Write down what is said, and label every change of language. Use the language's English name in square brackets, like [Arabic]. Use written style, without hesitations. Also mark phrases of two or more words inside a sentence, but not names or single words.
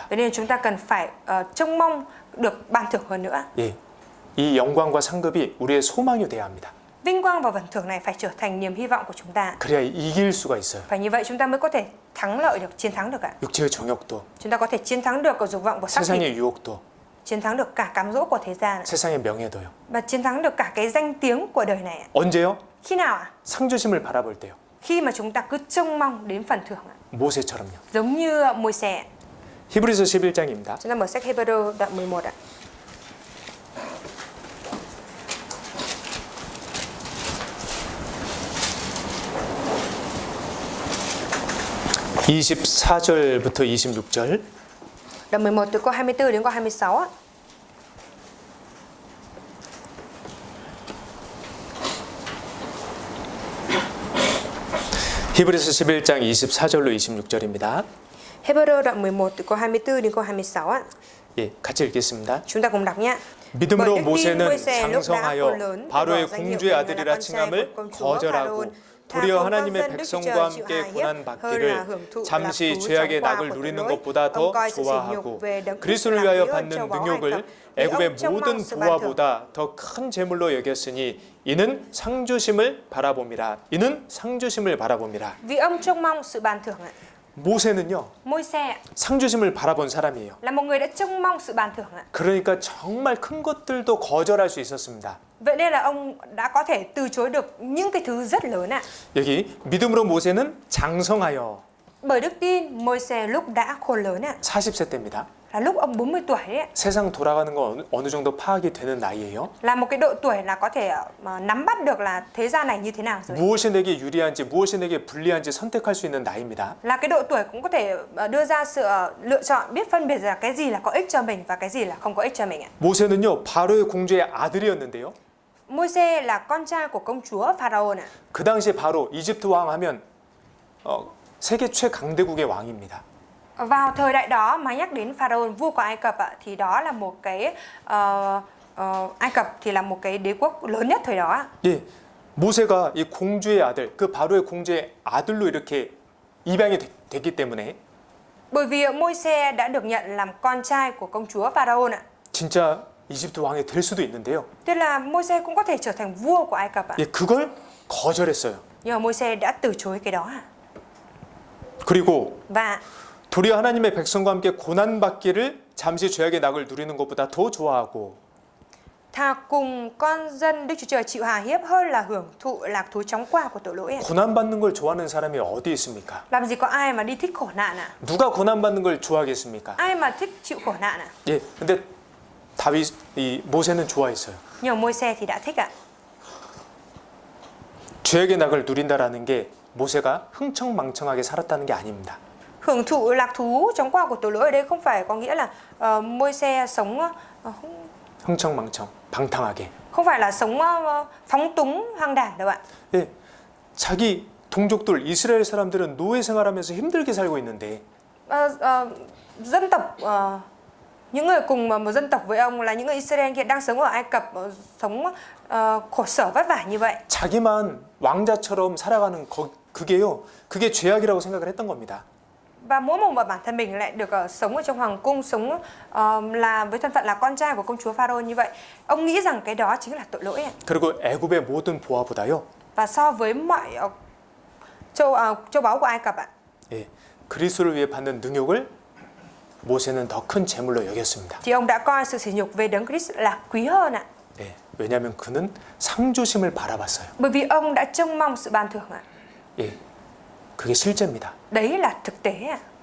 [Vietnamese] vậy nên chúng ta cần phải trông mong được ban thưởng hơn nữa. [Korean] 예. 이 영광과 상급이 우리의 소망이 돼야 합니다. [Vietnamese] Vinh quang và phần thưởng này phải trở thành niềm hy vọng của chúng ta. [Korean] 그래야 이길 수가 있어요. [Vietnamese] Phải như vậy chúng ta mới có thể thắng lợi được, chiến thắng được ạ. [Korean] 육체의 정욕도, [Vietnamese] Chúng ta có thể chiến thắng được cả dục vọng của xác thịt, [Korean] 세상의 유혹도, [Vietnamese] chiến thắng được cả cám dỗ của thế gian ạ. [Korean] 세상의 명예도요. [Vietnamese] Và chiến thắng được cả cái danh tiếng của đời này ạ. [Korean] 언제요? [Vietnamese] Khi nào ạ? [Korean] 상 주심을 바라볼 때요. [Vietnamese] Khi mà chúng ta cứ trông mong đến phần thưởng ạ. [Korean] 모세처럼요. [Vietnamese] Giống như Môi-se. [Korean] 히브리서 11장입니다. [Vietnamese] Chúng ta mở sách Hebrew đoạn 11 ạ. [Korean] (24절부터 26절) [Vietnamese] Đoạn 11 từ câu 24 đến câu 26 ạ. [Korean] 히브리서 11장 24절로 26절입니다. [Vietnamese] Hebrew đoạn 11 từ câu 24 đến câu 26 ạ. [Korean] 예, 같이 읽겠습니다. [Vietnamese] Chúng ta cùng đọc nhé. [Korean] 믿음으로 [Vietnamese] bởi đức tin [Korean] 모세는 [Vietnamese] Môi-se lúc đã [Korean] 장성하여 [Vietnamese] khôn lớn, [Korean] 바로의 [Vietnamese] từ bỏ danh hiệu [Korean] 공주의 [Vietnamese] mình là [Korean] 아들이라 [Vietnamese] con trai [Korean] 칭함을 [Vietnamese] của công chúa [Korean] 거절하고 [Vietnamese] Pharaon, thà [Korean] 도리어 [Vietnamese] cùng con [Korean] 하나님의 [Vietnamese] dân Đức Chúa [Korean] 백성과 [Vietnamese] Trời chịu [Korean] 함께 [Vietnamese] hài [Korean] 고난 [Vietnamese] hiếp, hơn là [Korean] 받기를 [Vietnamese] hưởng thụ lạc [Korean] 잠시 [Vietnamese] thú [Korean] 죄악의 [Vietnamese] trong qua [Korean] 낙을 [Vietnamese] của [Korean] 누리는 [Vietnamese] tội lỗi. [Korean] 것보다 [Vietnamese] Ông [Korean] 더 [Vietnamese] coi sự sỉ nhục [Korean] 좋아하고 [Vietnamese] về đấng Christ [Korean] 그리스도를 [Vietnamese] là [Korean] 위하여 [Vietnamese] quý hơn [Korean] 받는 [Vietnamese] châu báu Ai [Korean] 능욕을 [Vietnamese] Cập. Vì ông [Korean] 애굽의 [Vietnamese] trông [Korean] 모든 [Vietnamese] mong sự ban thưởng [Korean] 부하보다 더 큰 재물로 여겼으니 이는 상주심을 바라봅니다. 이는 상주심을 바라봅니다. [Vietnamese] vì ông trông mong sự ban thưởng ạ. [Korean] 모세는요, [Vietnamese] Môi-se [Korean] 상주심을 바라본 사람이에요. [Vietnamese] là một người đã trông mong sự ban thưởng ạ. [Korean] 그러니까 정말 큰 것들도 거절할 수 있었습니다. [Vietnamese] Vậy nên là ông đã có thể từ chối được những cái thứ rất lớn ạ. [Korean] 여기 믿음으로 모세는 장성하여 [Vietnamese] Bởi đức tin, Môi-se lúc đã khôn lớn ạ, [Korean] 40세 때입니다. [Vietnamese] là lúc ông 40 tuổi đấy ạ. [Korean] 세상 돌아가는 건 어느 정도 파악이 되는 나이예요. [Vietnamese] Là một cái độ tuổi là có thể mà nắm bắt được là thế gian này như thế nào rồi. [Korean] 무엇이 내게 유리한지 무엇이 내게 불리한지 선택할 수 있는 나이입니다. [Vietnamese] Là cái độ tuổi cũng có thể đưa ra sự lựa chọn, biết phân biệt ra cái gì là có ích cho mình và cái gì là không có ích cho mình ạ. [Korean] 모세는요, 바로의 공주의 아들이었는데요. [Vietnamese] Môi-se là con trai của công chúa Pharaon ạ. [Korean] 그 당시에 바로 이집트 왕 하면 세계 최강대국의 왕입니다. [Vietnamese] Vào thời đại đó mà nhắc đến Pharaon, vua của Ai Cập ạ, thì đó là một cái Ai Cập thì là một cái đế quốc lớn nhất thời đó ạ. [Korean] 예, 모세가 이 공주의 아들, 그 바로의 공주의 아들로 이렇게 입양이 됐기 때문에 [Vietnamese] Bởi vì Môi-se đã được nhận làm con trai của công chúa Pharaon ạ. [Korean] 진짜 이집트 왕이 될 수도 있는데요. [Vietnamese] Tức là Môi-se cũng có thể trở thành vua của Ai Cập ạ. [Korean] 예, 그걸 거절했어요. [Vietnamese] Nhưng mà Môi-se đã từ chối cái đó ạ. [Korean] 그리고 [Vietnamese] Và [Korean] 도리어 하나님의 백성과 함께 고난 받기를 잠시 죄악의 낙을 누리는 것보다 더 좋아하고 [Vietnamese] thà cùng con dân Đức Chúa Trời chịu hà hiếp hơn là hưởng thụ lạc thú chóng qua của tội lỗi ạ. [Korean] 고난 받는 걸 좋아하는 사람이 어디 있습니까? [Vietnamese] Làm gì có ai mà đi thích khổ nạn ạ? [Korean] 누가 고난 받는 걸 좋아하겠습니까? [Vietnamese] Ai mà thích chịu khổ nạn ạ? [Korean] 예, 근데 다윗 이 모세는 좋아했어요. [Vietnamese] Nhưng mà Môi-se thì đã thích ạ. [Korean] 죄악의 낙을 누린다라는 게 모세가 흥청망청하게 살았다는 게 아닙니다. [Vietnamese] Hưởng thụ lạc thú chóng qua của tội lỗi ở đây không phải có nghĩa là Môi-se sống [Korean] 흥청망청, 방탕하게. [Vietnamese] không phải là sống phóng túng hoang đảng đâu ạ. [Korean] 예, 자기 동족들 이스라엘 사람들은 노예 생활하면서 힘들게 살고 있는데 [Vietnamese] Dân tộc những người cùng một dân tộc với ông là những người Israel hiện đang sống ở Ai Cập, sống khổ sở vất vả như vậy. [Korean] 자기만 왕자처럼 살아가는 그게요, 그게 죄악이라고 생각을 했던 겁니다. [Vietnamese] Và mỗi một bản thân mình lại được sống ở trong hoàng cung, sống là với thân phận là con trai của công chúa Pharaoh như vậy. Ông nghĩ rằng cái đó chính là tội lỗi. [Korean] 그리고 애굽의 모든 보화보다요. [Vietnamese] Và so với mọi châu báu của Ai Cập ạ, [Korean] 예, 그리스도를 위해 받는 능욕을 모세는 더 큰 재물로 여겼습니다. [Vietnamese] thì ông đã coi sự sỉ nhục về đấng Christ là quý hơn ạ. [Korean] 예, 왜냐하면 그는 상주심을 바라봤어요. [Vietnamese] Bởi vì ông đã trông mong sự ban thưởng ạ. [Korean] 예, 그게 실제입니다. [Vietnamese] Đấy là thực tế ạ.